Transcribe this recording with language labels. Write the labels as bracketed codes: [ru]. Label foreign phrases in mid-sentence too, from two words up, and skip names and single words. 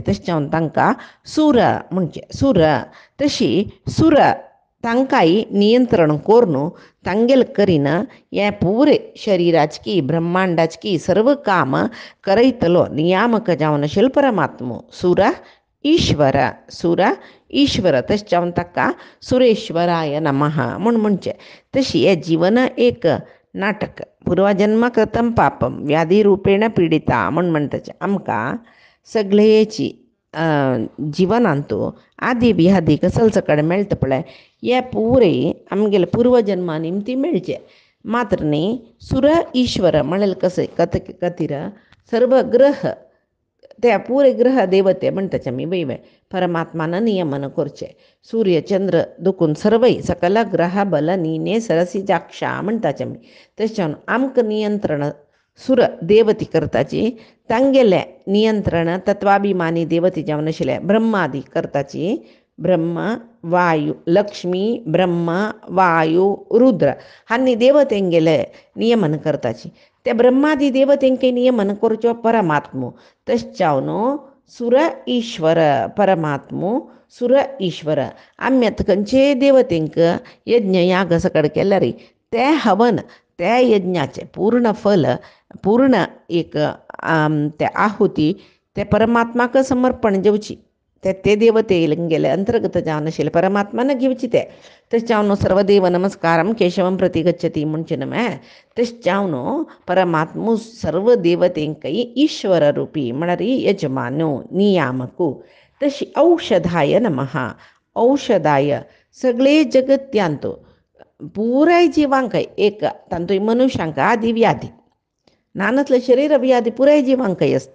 [kok] तशें जावन तांकां सूर म्हणचे. सूर तशी सूर तांकांय नियंत्रण करून तांगेल करीन हें पुरे शरिराचकी ब्रह्मांडाचकी सर्व काम करयतलो नियामक जावन आशिल्लो परमात्मो सूर ईश्वर. सूर ईश्वर. तशें जावन ताका [sa] सुरेश्वराय नमः [kok] म्हूण म्हणचे. तशी हें जीवन एक नाटक. [sa] पूर्वजन्म कृतं पापम व्याधी रूपेण पिडिता [kok] म्हूण म्हणटाचे. आमकां सगळेची जिवनांतू आदी व्याधी कसल सकड मेळटा पळय हे पुरे आमगेले पूर्वजन्मा निमती मेळचे. मात्र न्ही सुर ईश्वर म्हळ्यार कशें खातीर सर्व ग्रह ते पुरे ग्रह देवते म्हणटाचे आमी वय परमात्मान नियमन करचे. सूर्य चंद्र दुखून सर्वय सकल ग्रह बल नीने सरसी जाक्षा म्हणटाचे आमी. तशें जावन आमकां नियंत्रण सूर देवती करताची. तांगेले नियंत्रण तत्वाभिमानी देवती जावन आशिल्ले ब्रह्मादी करताची. ब्रह्म वायू लक्ष्मी ब्रह्म वायू रुद्र हांनी देवतेंगेले नियमन करताची. ते ब्रह्मादी देवतेंके नियमन करच्यो परमात्मो. तशें जावन सुर ईश्वर परमात्मो सुर ईश्वर. आमी आतां खंयचे देवतेंक यज्ञ याग सकड केल्यार ते हवन त्या यज्ञाचे पूर्ण फल पूर्ण एक ते आहुती ते परमात्माक समर्पण जेवची. ते देवतेंगेले अंतर्गत जावन आशिल्ले परमात्मान घेवची ते. तशें जावन [sa] सर्वदेव नमस्कारम केशवम प्रति गच्छति [kok] म्हणचे न्हय. तशें जावन परमात्मो सर्व देवतेंकय ईश्वर रूपी म्हळ्यार यजमानो नियामकू. तशी [sa] औषधाय नमः. [kok] औषधाय सगळे जगत्यांत पुराय जिवांक एक तांतूय मनुश्यांक आदी व्याधी नानतले शरीर व्याधी पुराय जिवांकय आसता.